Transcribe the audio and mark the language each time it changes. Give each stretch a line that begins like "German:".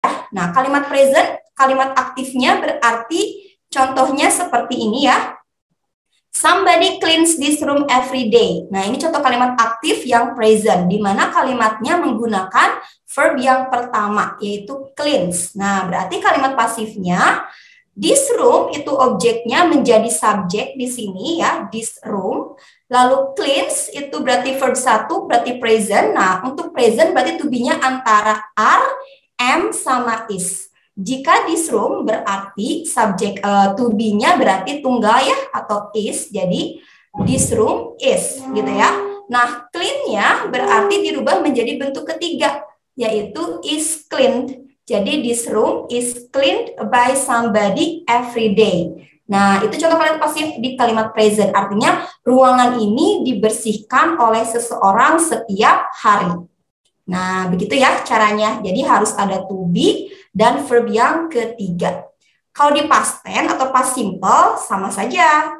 Indonesian: Nah, kalimat present, kalimat aktifnya berarti contohnya seperti ini ya.
English: Somebody cleans this room every day.
Indonesian: Nah, ini contoh kalimat aktif yang present, di mana kalimatnya menggunakan verb yang pertama, yaitu cleans. Nah, berarti kalimat pasifnya, this room itu objeknya menjadi subjek di sini ya, this room. Lalu cleans itu berarti verb 1, berarti present. Nah, untuk present berarti to be-nya antara are, am, sama is. Jika this room berarti subjek to be-nya berarti tunggal ya atau is, jadi this room is gitu ya. Nah, clean-nya berarti dirubah menjadi bentuk ketiga, yaitu is cleaned.
English: Jadi this room is cleaned by somebody every day.
Indonesian: Nah, itu contoh kalimat pasif di kalimat present. Artinya ruangan ini dibersihkan oleh seseorang setiap hari. Nah, begitu ya caranya. Jadi harus ada to be dan verb yang ketiga. Kalau di past tense atau past simple sama saja.